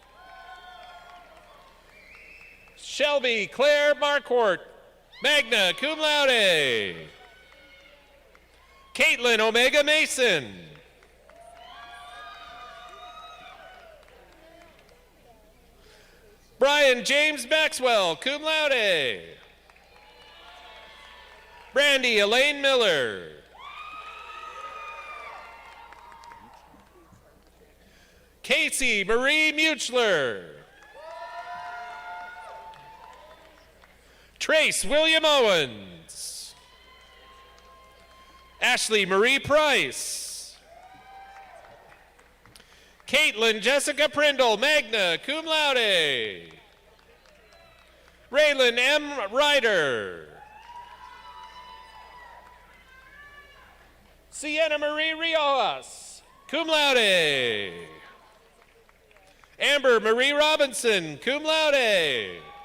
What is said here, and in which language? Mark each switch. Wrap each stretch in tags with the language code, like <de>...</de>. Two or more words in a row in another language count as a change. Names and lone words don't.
<en>Shelby Claire Marquardt,</en> <la>magna cum laude.</la> <en>Caitlin Omega Mason. Brian James Maxwell,</en> <la>cum laude.</la> <en>Brandy Elaine Miller. Casey Marie Muchler. Trace William Owens. Ashley Marie Price. Caitlin Jessica Prindle,</en> <la>magna cum laude.</la> <en>Raylan M. Ryder. Sienna Marie Riojas,</en> <la>cum laude.</la> <en>Amber Marie Robinson,</en> <la>cum laude.</la>